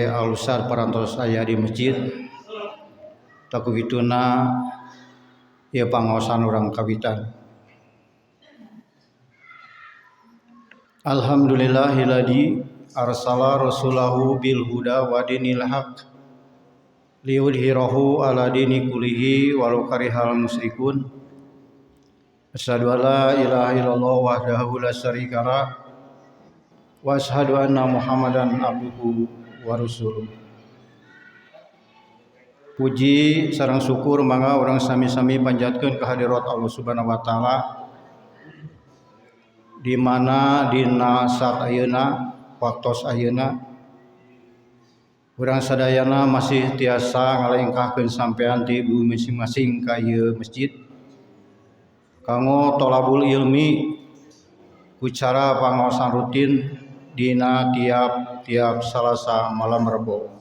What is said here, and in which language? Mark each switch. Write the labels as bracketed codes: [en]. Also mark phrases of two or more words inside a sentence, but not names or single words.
[su] Ustaz parantos aya di masjid taku kituna ieu pangaosan urang kawitan. [ar] الحمد لله الذي أرسل رسوله بالهدى ودين الحق ليظهره على الدين كله ولو كره المشركون. أشهد أن لا إله إلا الله وحده لا شريك له وأشهد أن محمدا عبده ورسوله. [su] Puji sareng syukur mangga urang sami-sami panjatkeun ka hadirat [ar] الله سبحانه وتعالى [su] di mana dina saat ayeuna waktos ayeuna urang sadayana masih tiasa ngalengkahkeun sampean ti bumi masing-masing ka ieu masjid kanggo [ar] طلب العلم [su] ku cara pangaosan rutin dina tiap Salasa malam Rebo.